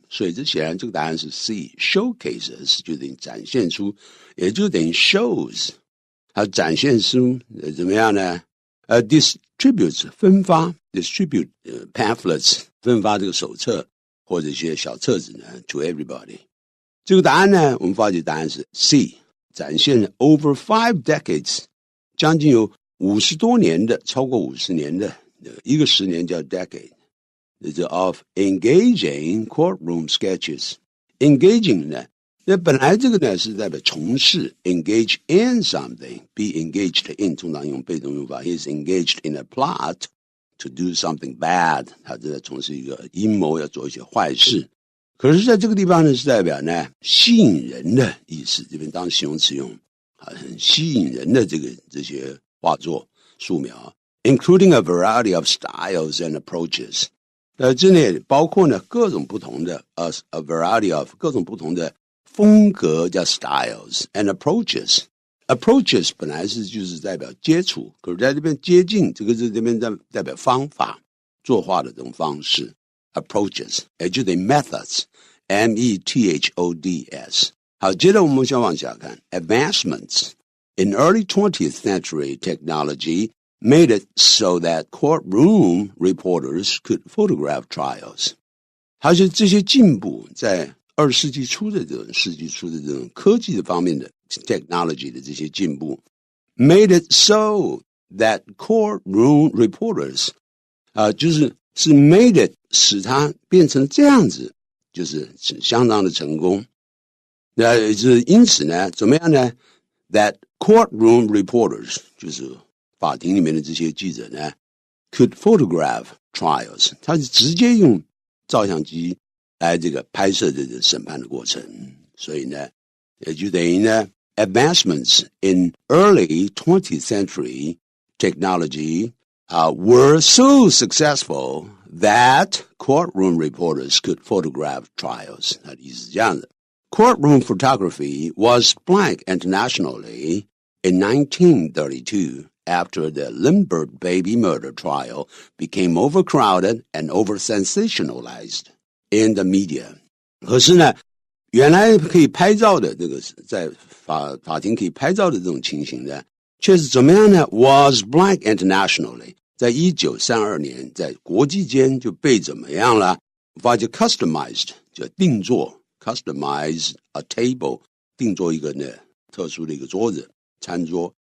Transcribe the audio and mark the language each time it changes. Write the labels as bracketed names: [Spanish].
[Chinese] 所以这显然这个答案是 C showcases 就等于展现出，也就等于 shows 它展现出怎么样呢distributes 分发 [English] distribute pamphlets [Chinese] 分发这个手册或者一些小册子呢 [English] to everybody。 [Chinese] 这个答案呢我们发觉答案是 C 展现了 [English] over 5 decades [Chinese] 将近有50多年的超过50年的一个10年叫 decade。 [English] of engaging courtroom sketches。 [Chinese] engaging 呢，那本来这个呢是代表从事 engage in something， be engaged in 通常用被动用法 [English] he is engaged in a plot to do something bad， [Chinese] 他正在从事一个阴谋要做一些坏事。可是在这个地方呢是代表呢吸引人的意思，这边当形容词用很吸引人的这些画作素描 [English] including a variety of styles and approaches。 [Chinese] 这里包括呢各种不同的a variety of 各种不同的风格叫 [English] styles and approaches [Chinese] 本来就是代表接触，可是在这边接近这个是这边代表方法作画的这种方式 approaches 也就等于 methods M-E-T-H-O-D-S。好，接着我们先往下看 [English] advancements in early 20th century technology made it so that courtroom reporters could photograph trials。 [Chinese] 它是这些进步在20世纪初的这种科技的方面的 technology 的这些进步 [English] made it so that courtroom reporters [Chinese] 就是 made it 使它变成这样子，就是相当的成功。那就是因此呢怎么样呢 [English] that courtroom reporters [Chinese] 就是法庭里面的这些记者呢 [English] could photograph trials， [Chinese] 他是直接用照相机来这个拍摄这个审判的过程。所以呢也就等于呢 [English] advancements in early 20th century technology were so successful that courtroom reporters could photograph trials。 [Chinese] 他的意思是这样的， [English] courtroom photography was blank internationally in 1932 after the Lindbergh baby murder trial became overcrowded and over-sensationalized in the media。 [Chinese] 可是呢原来可以拍照的这个在法庭可以拍照的这种情形呢却是怎么样呢 [English] was blank internationally， [Chinese] 在1932年在国际间就被怎么样了，发觉 customized 就定做 [English] customize a table [Chinese] 定做一个呢特殊的一个桌子餐桌